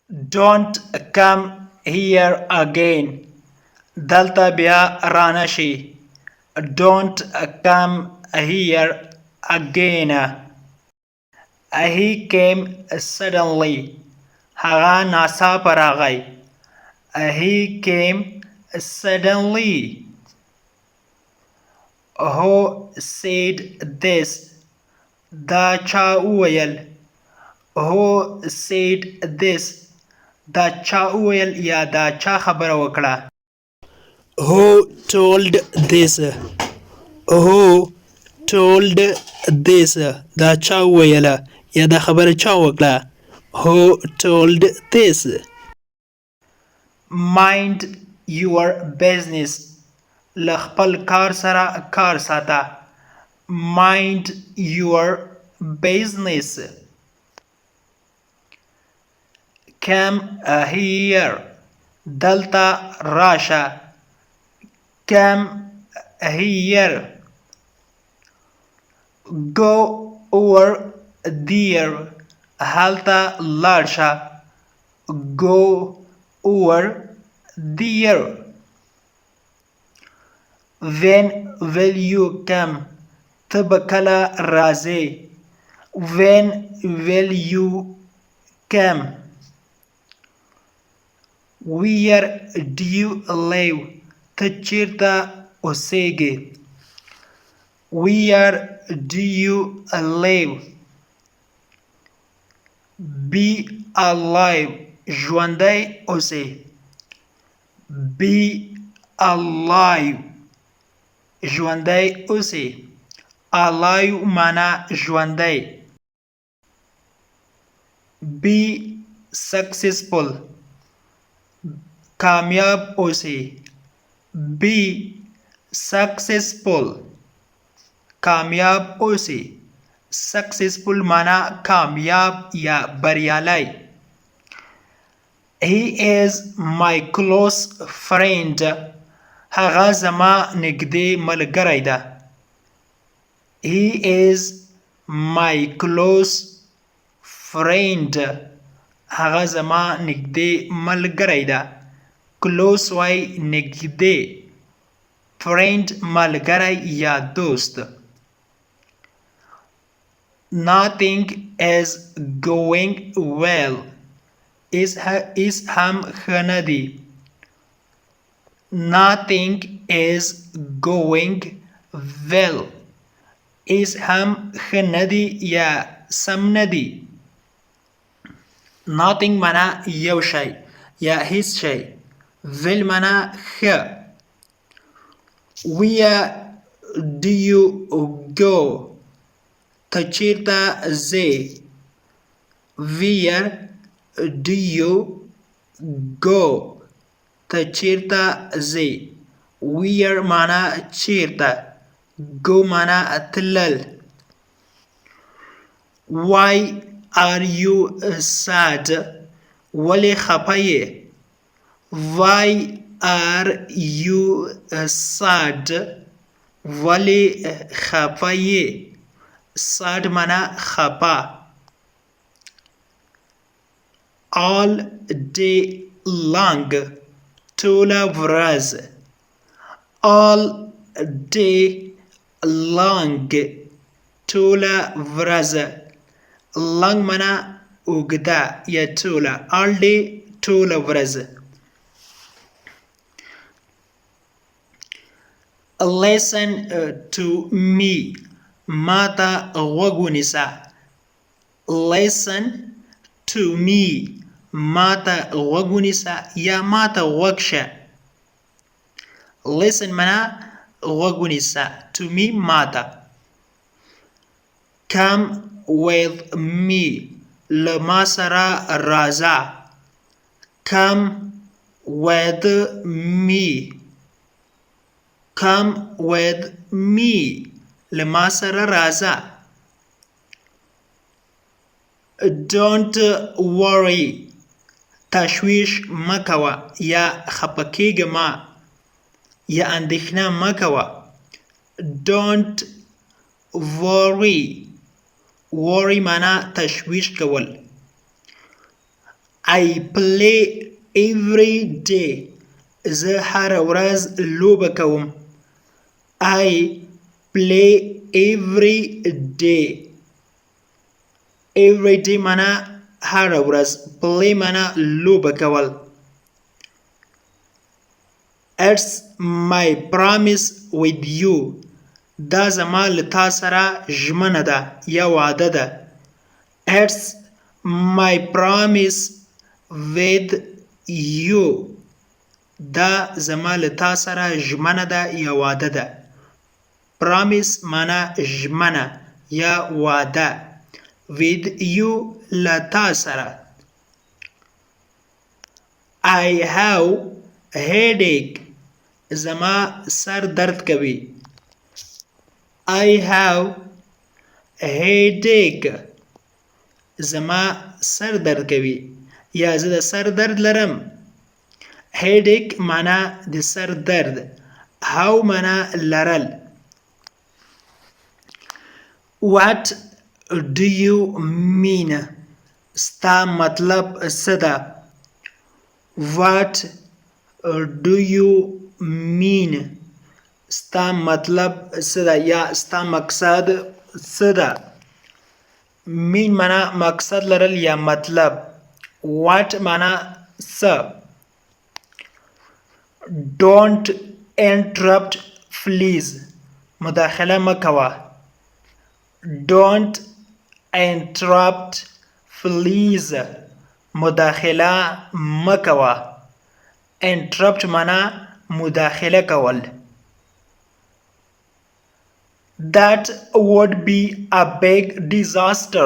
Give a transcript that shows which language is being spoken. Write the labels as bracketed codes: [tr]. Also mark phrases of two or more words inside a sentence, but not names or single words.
[en] Don't come here again. [ps] دلته بیا رانشي. [en] Don't come here again. He came suddenly. [ps] هغه ناڅاپه راغی. [en] He came suddenly. Who said this? [ps] دا چا وویل. [en] Who said this? [ps] دا چا وویل یا دا چا خبره وکړه. [en] Who told this? Who told this? [ps] دا چا وویله یا دا خبره چا وکړه. [en] Who told this? Mind your business. [ps] له خپل کار سره کار ساته. [en] Mind your business. Come here. [ps] دلته راشه. [en] Come here. Go over there. [ps] هلته لاړ شه. [en] Go over there. When will you come? [ps] ته به کله راځې. [en] When will you come? Where do you live? [ps] ته چیرته اوسېږې. [en] Where do you live? Be alive. [ps] ژوندی اوسې. [en] Be alive. [ps] ژوندی اوسې. Alive معنا ژوندی. [en] Be successful. [ps] کامیاب اوسې. [en] Be successful. [ps] کامیاب اوسې. Successful معنا کامیاب یا بریالی. [en] He is my close friend. [ps] هغه زما نږدې ملګری ده. [en] He is my close friend. [ps] هغه زما نږدې ملګری ده. Close وای نږدې. Friend ملګری یا دوست. [en] Nothing is going well. [ps] is هم ښه نه دی. [en] Nothing is going well. [ps] is هم ښه نه دی یا سم نه دی. Nothing معنا یو شی یا هیڅ شی. well معنا ښه. [en] Where do you go? [ps] ته چیرته ځې. [en] Where do you go? [ps] ته چیرته ځې. Where معنا چیرته. go معنا تلل. [en] Why are you sad? [ps] ولې خفه یې. [en] Why are you sad? [ps] ولې خفه یې. sad معنا خفه. [en] All day long. [ps] ټوله ورځ. [en] All day long. [ps] ټوله ورځ. long معنا اوږده یا ټوله. [en] all day [ps] ټوله ورځ. [en] Listen to me. [ps] ماته غوږ ونیسه. [en] Listen to me. [ps] ماته غوږ ونیسه یا ماته غوږ شه. Listen معنا غوږ ونیسه. [en] To me ماته. Come with me. [ps] له ما سره راځه. [en] Come with me. Come with me. [ps] له ما سره راځه. [en] Don't worry. [ps] تشویش مکوه یا خفه کیږه ما یا اندېښنه مکوه. [en] Don't worry. [ps] worry معنا تشویش کول. [en] I play every day. [ps] زه هره ورځ لوبه کوم. [en] I play every day. Every day [ps] معنا هره ورځ. play معنا لوبه کول. [en] It's my promise with you. [ps] دا زما له تا سره ژمنه ده یا وعده ده. [en] It's my promise with you. [ps] دا زما له تا سره ژمنه ده یا وعده ده. promise معنا ژمنه یا وعده. [en] with you [ps] له تا سره. [en] I have headache. [ps] زما سر درد کوي. [en] I have headache. [ps] زما سر درد کوي یا زه د سر درد لرم. headache معنا د سر درد. how معنا لرل. [en] what do you mean؟ [ps] ستا مطلب څه ده؟ [en] what do you mean؟ [ps] ستا مطلب څه ده یا ستا مقصد څه ده؟ mean معنا مقصد لرل یا مطلب. what معنا څه. [en] don't interrupt please. [ps] مداخله مه کوه. [en] don't interrupt please. [ps] مداخله مه کوه. interrupt معنا مداخله کول. [en] that would be a big disaster.